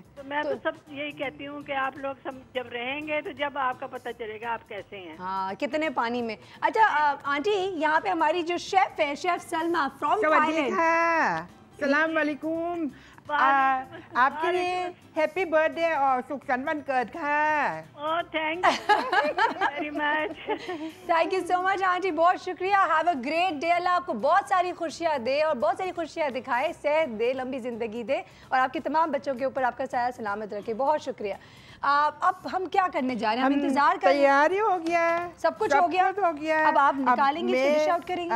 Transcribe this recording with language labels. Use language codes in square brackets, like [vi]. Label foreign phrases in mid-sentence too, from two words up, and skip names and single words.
[ur] تو میں تو سب یہی کہتی ہوں کہ آپ لوگ سب جب رہیں گے تو جب آپ کا پتا چلے گا آپ کیسے ہیں. ہاں، کتنے پانی میں. اچھا آنٹی، یہاں پہ ہماری جو شیف ہے، شیف سلمیٰ فرام تھائی لینڈ. سلام علیکم آپ کے لیے [en] happy birthday [ur] और [th] สุขสันต์วันเกิดค่ะ [en] oh thank you very much. thank you so much [ur] آنٹی، بہت شکریہ. [en] have a great day. [ur] اللہ آپ کو بہت ساری خوشیاں دے اور بہت ساری خوشیاں دکھائے، صحت دے، لمبی زندگی دے اور آپ کے تمام بچوں کے اوپر آپ کا سایہ سلامت رکھے. بہت شکریہ. اب ہم کیا کرنے جا رہے ہیں? ہم انتظار کر رہے ہیں. تیاری ہو گیا, سب کچھ ہو گیا. اب آپ نکالیں گے، اس کو [en] dish out [ur] کریں گے.